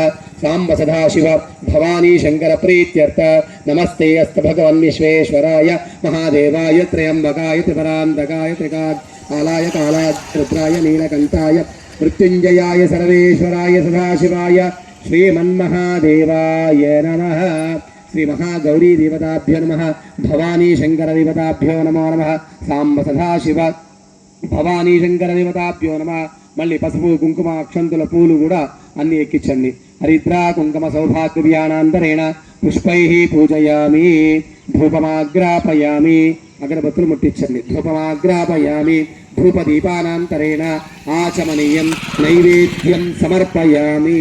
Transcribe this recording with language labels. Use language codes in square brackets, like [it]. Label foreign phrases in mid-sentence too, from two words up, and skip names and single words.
[sa] सांब सदाशिव भवानी शंकर प्रीत्यर्थ नमस्ते अस्त भगवन् विश्वेश्वराय महादेवाय त्र्यंबकाय त्रिपरान्तकाय त्रिकालाय कालाय रुद्राय नीलकंठाय मृत्युंजयाय सर्वेश्वराय सदाशिवाय श्रीमन्महादेवाय नमः। श्री महागौरी देवताभ्यो नमः। भवानी शंकर देवताभ्यो नमो नमः। सांब सदाशिव भवानी शंकर देवताभ्यो नमः। [te] మళ్ళీ పసుపు కుంకుమ అక్షంతుల పూలు కూడా అన్ని ఎక్కించండి। [sa] हरिद्रा कुङ्कुम सौभाग्यव्यानान्तरेण पुष्पैः पूजयामि, धूपमाघ्रापयामि, [te] అగరబత్తులు ముట్టించండి। [sa] धूपमाघ्रापयामि, धूपदीपानान्तरेण आचमनीयं नैवेद्यं समर्पयामि।